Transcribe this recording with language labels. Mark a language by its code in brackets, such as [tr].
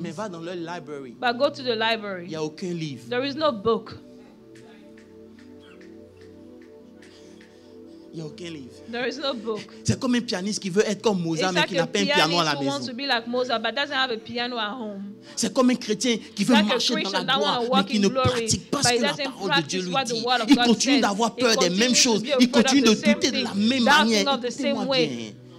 [fr] Mais va dans leur library. [en] But go to the library. [fr] Il n'y a aucun livre. [en] There is no book. [fr] Il n'y a aucun livre. [en] There is no book. [fr] C'est comme un pianiste qui veut être comme Mozart mais qui n'a pas un piano à la maison. [en] Wants to be like Mozart, but doesn't have a piano at home. [fr] C'est comme un chrétien qui veut marcher dans la gloire mais qui ne pratique pas ce que la parole de Dieu lui dit. Il continue d'avoir peur des mêmes choses. Il continue de douter de la même manière. Écoutez-moi bien.